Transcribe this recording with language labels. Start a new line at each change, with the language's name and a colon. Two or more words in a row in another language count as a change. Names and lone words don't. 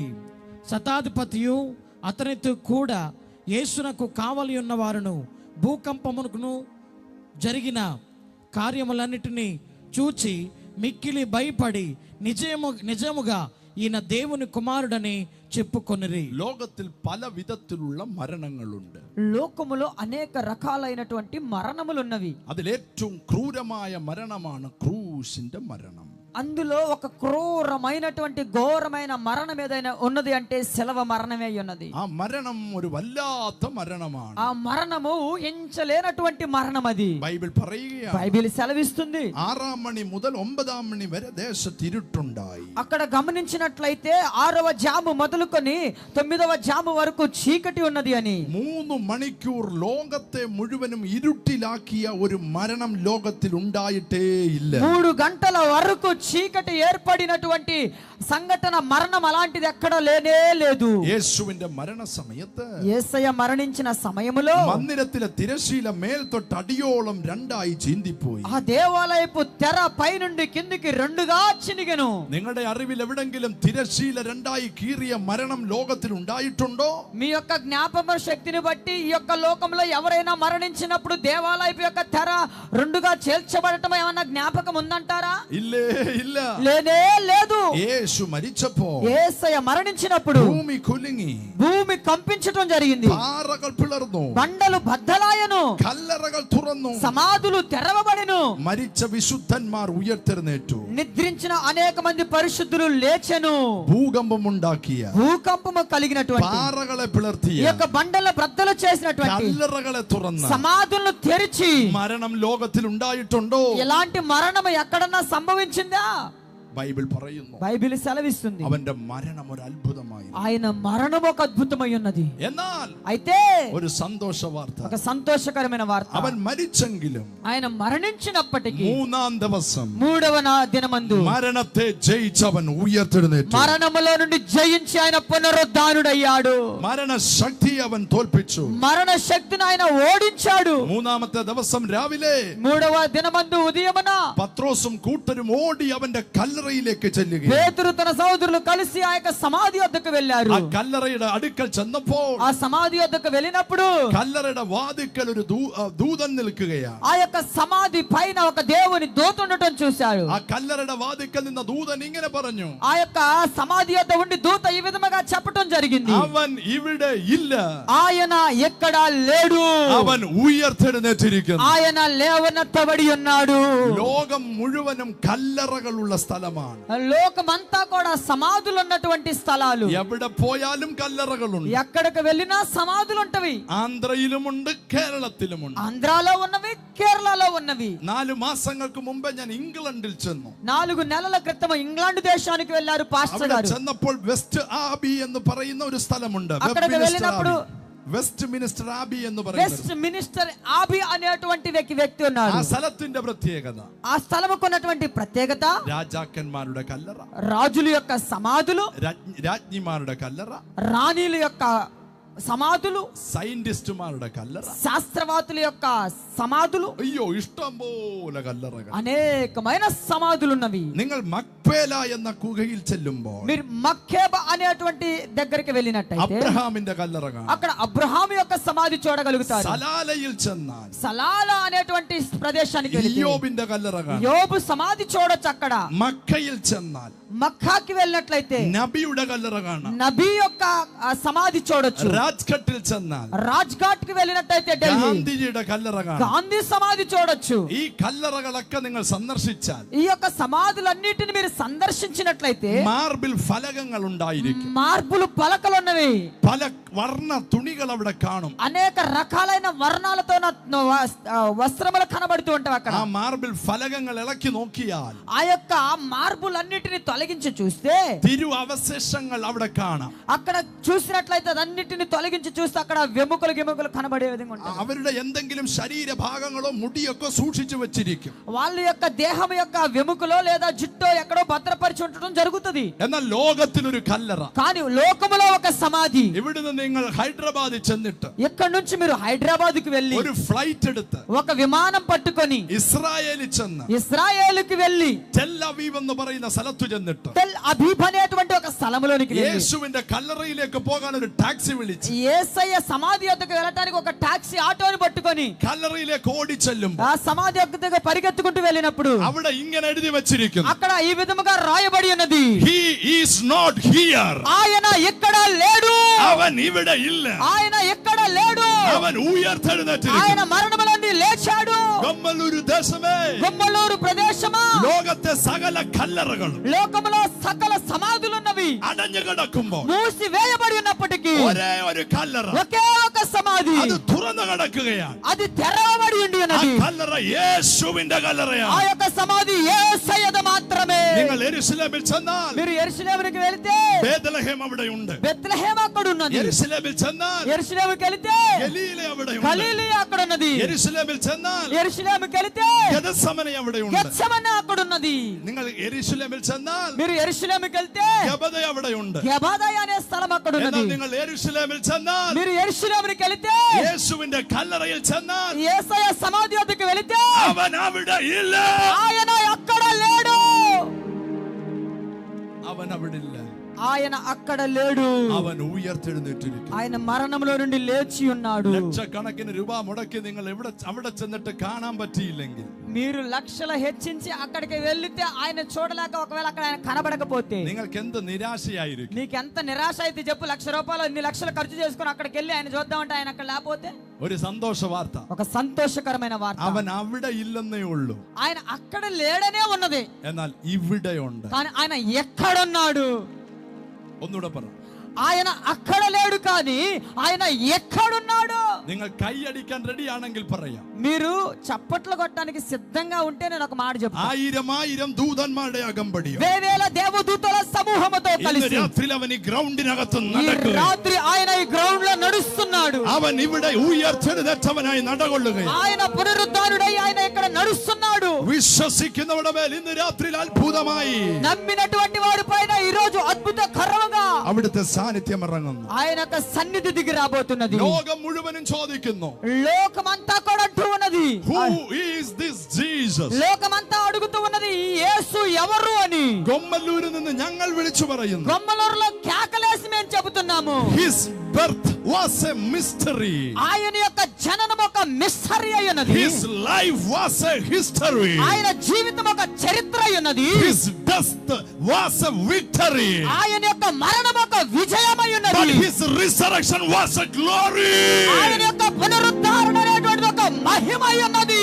Telugu: శతాధిపతియు అతనితో కూడా యేసునకు కావలి ఉన్న వారును భూకంపమునకును జరిగిన కార్యములన్నిటినీ చూచి మిక్కిలి భయపడి నిజముగా ఈయన దేవుని కుమారుడని చెప్పుకొనిరి.
Malayalam: ലോകത്തിൽ പല വിധത്തിലുള്ള മരണങ്ങളുണ്ട്.
Telugu: లోకములో అనేక రకాలైనటువంటి మరణములు ఉన్నవి.
Malayalam: അതിലേറ്റവും ക്രൂരമായ മരണമാണ് ക്രൂശിന്റെ മരണം.
Telugu: అందులో ఒక క్రూరమైనటువంటి ఘోరమైన మరణం ఏదైనా ఉన్నది అంటే శిలవ మరణమే ఉన్నది.
Malayalam: ആ മരണം ഒരു വല്ലാത്ത മരണമാണ്.
Telugu: ఆ మరణము ఊహించలేనటువంటి మరణం అది.
Malayalam: ബൈബിൾ പറയുകയാണ്,
Telugu: బైబిల్ సెలవిస్తుంది,
Malayalam: 6-ാം മണി മുതൽ 9-ാം മണി വരെ ദേശത്ത് ഇരുട്ടുണ്ടായി.
Telugu: అక్కడ గమనించినట్లయితే 6వ జాము మొదలుకొని 9వ జాము వరకు చీకటి ఉన్నది అని.
Malayalam: 3 മണിക്കൂർ ലോകത്തെ മുഴുവനും ഇരുട്ടിലാക്കിയ ഒരു മരണം ലോകത്തിൽ ഉണ്ടായിട്ടേ ഇല്ല.
Telugu: 3 గంటల వరకు చీకటి ఏర్పడినటువంటి సంఘటన మరణం అలాంటిది ఎక్కడ లేనే లేదు.
Malayalam: യേശുവിന്റെ മരണ സമയത്ത്
Telugu: യേശയ്യ മരണിంచిన సమయములో
Malayalam: മന്ദിരത്തിലെ തിരശീല മേൽ തൊട്ട് അടിയോളം രണ്ടായി ചീന്തിപ്പോയി.
Telugu: ఆ దేవాలయపు తెర పై నుండి కిందికి రెండుగా చినిగెను.
Malayalam: നിങ്ങളുടെ അറിവിൽ എവിടെങ്കിലും തിരശീല രണ്ടായി കീറിയ മരണം ലോകത്തിൽ ഉണ്ടായിട്ടുണ്ടോ?
Telugu: మీ యొక్క జ్ఞాపక శక్తిని బట్టి ఈ యొక్క లోకంలో ఎవరైనా మరణించినప్పుడు దేవాలయపు యొక్క తెర రెండుగా చేల్చబడటం ఏమన్నా జ్ఞాపకం ఉందంటారా?
Malayalam: ഇല്ലേ, ഇല്ല.
Telugu: లేనే లేదు.
Malayalam: യേശു മരിച്ചപ്പോ
Telugu: యేసయ్య మరణించినప్పుడు
Malayalam: ഭൂമി കുലുങ്ങി,
Telugu: భూమి కంపించటం జరిగింది.
Malayalam: പാറകൾ പിളർന്നു,
Telugu: బండలు బద్దలాయను,
Malayalam: കല്ലറകൾ തുറന്നു,
Telugu: సమాధులు తెరవబడెను.
Malayalam: മരിച്ച വിശുദ്ധന്മാർ ഉയർത്തെഴുന്നേറ്റു,
Telugu: నిద్రించిన అనేక మంది పరిశుద్ధులు లేచెను.
Malayalam: ഭൂകമ്പം ഉണ്ടാക്കിയ,
Telugu: భూకంపము కలిగినటువంటి
Malayalam: പാറകളെ
Telugu: ఈ
Malayalam: പിളർത്തിയ,
Telugu: యొక్క బండల బ్రద్దలు చేసినటువంటి
Malayalam: കല്ലറകളെ തുറന്ന
Telugu: సమాధులను తెరిచి
Malayalam: മരണം ലോകത്തിൽ ഉണ്ടായിട്ടുണ്ടോ?
Telugu: ఎలాంటి మరణం ఎక్కడన్నా సంభవించిందా?
Malayalam: ബൈബിൾ പറയുന്നു,
Telugu: బైబిల్ సెలవిస్తుంది
Malayalam: അവന്റെ മരണം ഒരു അത്ഭുതമായി.
Telugu: ఆయన మరణం ఒక అద్భుతమై ఉన్నది.
Malayalam: എന്നാൽ
Telugu: అయితే
Malayalam: ഒരു സന്തോഷ വാർത്ത,
Telugu: ఒక సంతోషకరమైన వార్త,
Malayalam: അവൻ മരിച്ചെങ്കിലും
Telugu: ఆయన మరణించినప్పటికీ
Malayalam: മൂന്നാം ദിവസം
Telugu: మూడవ దినమందు
Malayalam: മരണത്തെ ജയിച്ചവൻ ഉയർത്തെഴുന്നേറ്റു.
Telugu: మరణములో నుండి జయించి ఆయన పునరుద్ధానుడయ్యాడు.
Malayalam: മരണശക്തി അവൻ തോൽപ്പിച്ചു.
Telugu: మరణ శక్తిని ఆయన ఓడించాడు.
Malayalam: മൂന്നാമത്തെ ദിവസം രാവിലെ
Telugu: మూడవ దినమందు ఉదయమున
Malayalam: പത്രോസും കൂട്ടരും ഓടി അവന്റെ കല്ലറയിലേക്ക് ചെല്ലുകയും
Telugu: పేతురు తన సోదరులు కలిసి ఆ యొక్క సమాధి వద్దకు వెళ్ళారు.
Malayalam: ആ കല്ലറയുടെ അടുക്കൽ ചെന്നപ്പോൾ
Telugu: ఆ సమాధి వద్దకు వెళ్ళినప్పుడు
Malayalam: കല്ലറയുടെ വാതിക്കൽ ഒരു ദൂതൻ നിൽക്കുകയാണ്.
Telugu: ఆ యొక్క సమాధి పైన ఒక దేవుని దూత ఉండటం చూశారు.
Malayalam: ആ കല്ലറയുടെ വാതിക്കൽ നിന്ന ദൂതൻ ഇങ്ങനെ പറഞ്ഞു,
Telugu: ఆ యొక్క సమాధి వద్ద ఉండి దూత ఈ విధముగా చెప్పటం జరిగింది,
Malayalam: അവൻ ഇവിടെ ഇല്ല,
Telugu: ఆయన ఎక్కడ లేడు,
Malayalam: അവൻ ഉയർത്തെഴുന്നേറ്റിരിക്കുന്നു.
Telugu: ఆయన లేవనెత్తబడి ఉన్నాడు.
Malayalam: ലോകം മുഴുവനും കല്ലറകളുള്ള സ്ഥലമാണ്.
Telugu: లోకమంతా కూడా సమాధులు ఉన్నటువంటి స్థలాలు.
Malayalam: എവിടെ പോയാലും കല്ലറകളുണ്ട്.
Telugu: ఎక్కడికి వెళ్ళినా సమాధులు ఉంటవి.
Malayalam: ആന്ധ്രയിലുമുണ്ട്, കേരളത്തിലുമുണ്ട്.
Telugu: ఆంధ్రాలో ఉన్నవి, కేరళలో ఉన్నవి.
Malayalam: 4 മാസങ്ങൾക്ക് മുമ്പ് ഞാൻ ഇംഗ്ലണ്ടിൽ ചെന്നു.
Telugu: 4 నెలల క్రితం ఇంగ్లాండ్ దేశానికి వెళ్ళారు పాస్టర్
Malayalam: അവിടെ
Telugu: గారు.
Malayalam: ചെന്നപ്പോൾ വെസ്റ്റ് ആബി എന്ന് പറയുന്ന ഒരു സ്ഥലമുണ്ട്.
Telugu: అక్కడికి వెళ్ళినప్పుడు
Malayalam: വെസ്റ്റ് മിനിസ്റ്റർ ആബി എന്ന്
Telugu: వెస్ట్
Malayalam: പറയുന്നത്
Telugu: మినిస్టర్ ఆబి అనేటువంటి వ్యక్తి ఉన్నాడు.
Malayalam: ആ സ്ഥലത്തിന്റെ ప్రత్యేకത,
Telugu: ఆ స్థలముకు ఉన్నటువంటి ప్రత్యేకత
Malayalam: രാജാക്കന്മാരുടെ കല്ലറ,
Telugu: రాజుల యొక్క సమాధులు,
Malayalam: രാജ്ഞിമാരുടെ കല്ലറ,
Telugu: రాణిల యొక్క సమాధులు,
Malayalam: സയന്റിസ്റ്റുമാരുടെ കല്ലറ,
Telugu: శాస్త్రవేత్తల యొక్క సమాధులు,
Malayalam: അയ്യോ ഇഷ്ടം പോലെ കല്ലറകൾ,
Telugu: అనేకమైన సమాధులు ఉన్నవి.
Malayalam: നിങ്ങൾ മക്പേല എന്ന ഗുഹയിൽ ചെല്ലുമ്പോൾ
Telugu: మీరు మక్కేబ అనేటువంటి దగ్గరికి వెళ్ళినట్టయితే
Malayalam: അബ്രഹാമിന്റെ കല്ലറ കാണാം.
Telugu: అక్కడ అబ్రహాము యొక్క సమాధి చూడగలుగుతారు.
Malayalam: സലാലയിൽ ചെന്നാൽ
Telugu: సలాల అనేటువంటి ప్రదేశానికి వెళితే
Malayalam: ഇയ്യോബിന്റെ കല്ലറ കാണാം.
Telugu: యోబు సమాధి చూడొచ్చు. అక్కడ
Malayalam: മക്കയിൽ ചെന്നാൽ
Telugu: మక్కాకి వెళ్ళినట్లయితే
Malayalam: നബിയുടെ കല്ലറ കാണാം.
Telugu: నబీ యొక్క సమాధి చూడొచ్చు.
Malayalam: രാജ്ഘട്ടിൽ ചെന്നാൽ
Telugu: రాజ్ఘాట్ కి వెళ్ళినట్టయితే ఢిల్లీ
Malayalam: ഗാന്ധിജിയുടെ കല്ലറ കാണാം.
Telugu: గాంధీ సమాధి చూడొచ్చు.
Malayalam: ഈ കല്ലറകളൊക്കെ നിങ്ങൾ സന്ദർശിച്ചാൽ
Telugu: ఈ యొక్క సమాధులన్నిటిని మీరు సందర్శించినట్లయితే
Malayalam: മാർബിൾ ഫലകങ്ങൾ ഉണ്ടായിരിക്കും.
Telugu: మార్బులు పలకలు ఉన్నవి.
Malayalam: പല വർണ്ണ തുണികൾ അവിടെ കാണും.
Telugu: అనేక రకాలైన వర్ణాలతో వస్త్రములు కనబడుతూ ఉంటాయి అక్కడ.
Malayalam: ആ മാർബിൾ ഫലകങ്ങൾ ഇളക്കി നോക്കിയാൽ
Telugu: ఆ యొక్క మార్బులన్నిటిని తొలగించి చూస్తే
Malayalam: തിരു അവശേഷങ്ങൾ അവിടെ കാണാം.
Telugu: అక్కడ చూసినట్లయితే అన్నిటిని తొలగించి చూస్తే అక్కడ వెముకలు కనబడే విధంగా ఉంటాయి.
Malayalam: അവരുടെ എന്തെങ്കിലും ശരീരഭാഗങ്ങളോ മുടിയൊക്കെ സൂക്ഷിച്ചു വെച്ചിരിക്കും.
Telugu: వాళ్ళ యొక్క దేహం యొక్క వెముకలో లేదా జుట్టో ఎక్కడో భద్రపరిచి ఉండటం జరుగుతుంది.
Malayalam: എന്നാൽ ലോകത്തിലൊരു കല്ലറ,
Telugu: కానీ లోకములో ఒక సమాధి.
Malayalam: ഇവിടുന്ന് നിങ്ങൾ ഹൈദരാബാദിൽ ചെന്നിട്ട്
Telugu: ఇక్కడ నుంచి మీరు హైదరాబాద్ కు వెళ్ళి
Malayalam: ഒരു ഫ്ലൈറ്റ് എടുത്ത്
Telugu: ఒక విమానం పట్టుకొని
Malayalam: ഇസ്രായേലിൽ ചെന്ന്
Telugu: ఇశ్రాయేలుకి వెళ్ళి
Malayalam: ടെൽ അവീവ് എന്ന് പറയുന്ന സ്ഥലത്ത് ചെന്നിട്ട്
Telugu: టెల్ అబీబ్ అనేటువంటి ఒక స్థలములోనికి వెళ్ళి
Malayalam: യേശുവിന്റെ കല്ലറയിലേക്ക് പോകാൻ ഒരു ടാക്സി വിളിച്ച്
Telugu: యేసయ్య సమాధి వద్దకు వెళ్ళడానికి ఒక టాక్సీ ఆటోని పట్టుకొని
Malayalam: കല്ലറയിലേക്ക് ഓടി ചെല്ലുമ്പോൾ
Telugu: ఆ సమాధి వద్దకు పరిగెత్తుకుంటూ వెళ్ళినప్పుడు
Malayalam: അവിടെ ഇങ്ങനെ എഴുതി വെച്ചിരിക്കുന്നു,
Telugu: అక్కడ ఈ విధముగా రాయబడి ఉన్నది,
English: he is not here.
Telugu: ఆయన ఎక్కడ లేడు,
Malayalam: അവൻ ഇവിടെ ഇല്ല,
Telugu: ఆయన ఎక్కడ లేడు,
Malayalam: അവൻ ഉയർത്തെഴുന്നേറ്റിരിക്കുന്നു.
Telugu: ఆయన మరణముల నుండి లేచాడు.
Malayalam: ഗമ്മലൂരു ദേശമേ,
Telugu: గుమ్మలూరు ప్రదేశమా,
Malayalam: ലോകത്തെ സകല കല്ലറകളും
Telugu: లోకములో సకల సమాధులున్నవి
Malayalam: അടഞ്ഞു കിടക്കുമ്പോൾ
Telugu: మూసి వేయబడి ఉన్నప్పటికీ ఉన్నప్పటికీ
Malayalam: ഒരേ ഒരു കല്ലറ,
Telugu: ఒకే ఒక సమాధి
Malayalam: അത് തുറന്നു കിടക്കുകയാണ്.
Telugu: అది తెరవబడి ఉండి
Malayalam: ആ
Telugu: ఉన్నది.
Malayalam: കല്ലറ യേശുവിന്റെ
Telugu: ఆ
Malayalam: കല്ലറയാണ്.
Telugu: యొక్క సమాధి యేసయ్యది మాత్రమే.
Malayalam: നിങ്ങൾ യെരൂശലേമിൽ ചെന്നാൽ
Telugu: మీరు యెరూషలేముకి వెళితే
Malayalam: ബേത്ലഹേം അവിടെയുണ്ട്.
Telugu: బెత్లెహేమ్ అక్కడ ఉన్నది.
Malayalam: യെരൂശലേമിൽ ചെന്നാൽ
Telugu: యెరూషలేముకి వెళితే
Malayalam: ഗലീല അവിടെയുണ്ട്.
Telugu: గలిలయ అక్కడ ఉన్నది.
Malayalam: യെരൂശലേമിൽ ചെന്നാൽ
Telugu: యెరూషలేముకి వెళితే
Malayalam: ഗെത്സമനെ അവിടെയുണ്ട്.
Telugu: గెత్సెమనే అక్కడ ఉన్నది.
Malayalam: നിങ്ങൾ യെരൂശലേമിൽ ചെന്നാൽ
Telugu: మీరు యెరూషలేముకి వెళితే
Malayalam: ഗബദ അവിടെയുണ്ട്.
Telugu: గెబాదయ అనే స్థలం అక్కడ ఉన్నది.
Malayalam: എന്നാൽ നിങ്ങൾ യെരൂശലേമിൽ ചെന്നാൽ
Telugu: మీరు యెరూషలేముకి వెళితే
Malayalam: യേശുവിന്റെ കല്ലറയിൽ ചെന്നാൽ
Telugu: యేసయ్య సమాధి వద్దకు వెళితే
Malayalam: അവൻ അവിടെ ഇല്ല.
Telugu: ఆయన అక్కడ లేడు.
Malayalam: അവൻ അവിടെ ഇല്ല.
Telugu: ఆయన అక్కడ లేడు.
Malayalam: അവൻ ഉയർത്തെഴുന്നേറ്റിരിക്കുന്നു.
Telugu: ఆయన మరణంలో నుండి లేచి ఉన్నాడు.
Malayalam: ലക്ഷക്കണക്കിന് രൂപ മുടക്കി നിങ്ങൾ അവിടെ ചെന്നിട്ട് കാണാൻ പറ്റിയില്ലെങ്കിൽ,
Telugu: మీరు లక్షల హెచ్చించి అక్కడికి వెళ్తే ఆయన చూడలేక ఒకవేళ అక్కడ ఆయన కనబడకపోతే
Malayalam: നിങ്ങൾക്ക് എന്ത് നിരാശയായിരിക്കും.
Telugu: నీకు ఎంత నిరాశ అయితే చెప్పు. ₹1,00,000 ఇన్ని లక్షలు ఖర్చు చేసుకుని అక్కడికి వెళ్ళి ఆయన చూద్దామంటే ఆయన అక్కడ లేకపోతే
Malayalam: ഒരു സന്തോഷ വാർത്ത,
Telugu: ఒక సంతోషకరమైన వార్త.
Malayalam: അവൻ അവിടെ ఇల్లന്നേ ഉള്ളൂ.
Telugu: ఆయన అక్కడ లేడనే ఉన్నది,
Malayalam: എന്നാൽ ഇവിടെ ഉണ്ട്.
Telugu: కానీ ఆయన ఎక్కడున్నాడు?
Malayalam: ഒന്നുകൂടെ പറ.
Telugu: ఆయన అక్కడ లేడు కానీ ఆయన ఎక్కడున్నాడు?
Malayalam: നിങ്ങൾ കൈയടിക്കാൻ റെഡിയാണെങ്കിൽ പറയാം.
Telugu: మీరు చప్పట్లు కొట్టడానికి సిద్ధంగా ఉంటే నేను ఒక మాట చెప్తాను.
Malayalam: 1000 ദൂതന്മാരുടെ അകമ്പടിയോ,
Telugu: వేవేల దేవదూతల సమూహముతో
Malayalam: ഇന്ന്
Telugu: కలిసి
Malayalam: രാത്രിയിൽ അവൻ ഈ ഗ്രൗണ്ടിനകത്ത്
Telugu: ఈ
Malayalam: നടക്കുക.
Telugu: రాత్రి ఆయన ఈ గ్రౌండ్ లో నడుస్తున్నాడు.
Malayalam: അവൻ ഇവിടെ ഉയർത്തെഴുന്നേറ്റവനായി നടകൊള്ളുകയാണ്.
Telugu: ఆయన పునరుద్ధానుడై ఆయన ఇక్కడ నడుస్తున్నాడు.
Malayalam: വിശ്വസിക്കുന്നവരുടെ മേൽ ഇന്ന് രാത്രിയിൽ അത്ഭുതമായി
Telugu: నమ్మినటువంటి వారి పైన ఈ రోజు అద్భుతకరంగా
Malayalam: അവിടുത്തെ സാന്നിധ്യം ഇറങ്ങുന്നു.
Telugu: ఆయన యొక్క సన్నిధి దిగి రాబోతున్నది.
Malayalam: ലോകം മുഴുവനും ചോദിക്കുന്നു,
Telugu: లోకమంతా కూడా అంటూ ఉన్నది,
English: Who is this Jesus?
Telugu: లోకమంతా అడుగుతూ ఉన్నది ఈ యేసు ఎవరు అని.
Malayalam: ഗൊമ്മല്ലൂരിൽ നിന്ന് ഞങ്ങൾ വിളിച്ചു പറയുന്നു,
Telugu: గొమ్మలూరులో కేకలేసి మేము చెబుతున్నాము,
English: His birth was a mystery.
Telugu: ఆయన యొక్క జననం ఒక మిస్టరీ అయి ఉన్నది.
English: His life was a history.
Telugu: ఆయన జీవితం ఒక చరిత్ర అయి ఉన్నది.
English: His death was a victory.
Telugu: ఆయన యొక్క మరణం ఒక విజయమై
English: But
Telugu: ఉన్నది.
English: his resurrection was a glory.
Telugu: ఆయన యొక్క పునరుద్ధరణ అనేటువంటిది ఒక మహిమై ఉన్నది.